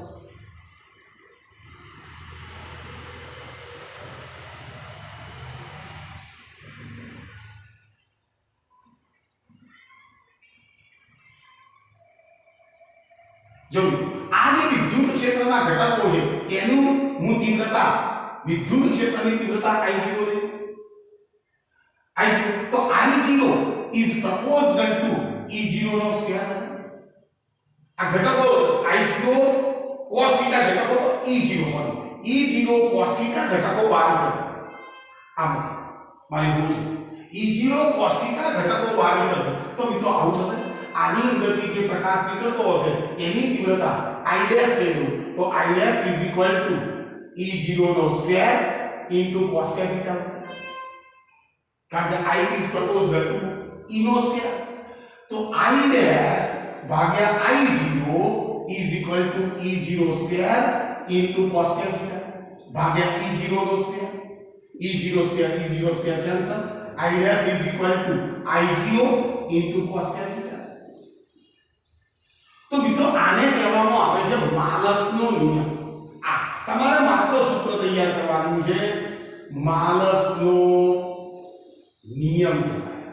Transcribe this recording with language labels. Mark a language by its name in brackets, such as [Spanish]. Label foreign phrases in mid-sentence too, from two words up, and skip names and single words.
[Gujarati] જો આ જે વિદ્યુત ક્ષેત્રના ઘટકો છે એનું હું તીવ્રતા, વિદ્યુત ક્ષેત્રની તીવ્રતા I0 લઈ, I0 તો [English] I0 is proportional to E0 [Gujarati] નો સ્ક્વેર થશે. આ ઘટકો I0 cos θ ઘટકો E0 સોરી E0 cos θ ઘટકો બહાર નીકળશે. આમ મારી ભૂલ છે, E0 cos θ ઘટકો બહાર નીકળશે. તો મિત્રો આવું થશે, આની અંદરથી જે પ્રકાશ નીકળતો હશે એની તીવ્રતા I' લઈ લો તો I' E0 નો સ્ક્વેર cos θ હશે. કારણ કે [English] I is proportional to E નો સ્ક્વેર. [Gujarati] તો I' ભાગ્યા I0 [English] is equal to [Gujarati] E0 સ્ક્વેર cos θ ભાગ્યા E0 નો સ્ક્વેર. [English] E0 square cancel. I' is equal to I0 cos θ. [Gujarati] તો મિત્રો આને કહેવામાં આવે છે માલસનો નિયમ. આ તમારે માત્ર સૂત્ર તૈયાર કરવાનું છે, માલસનો નિયમ કહેવાય.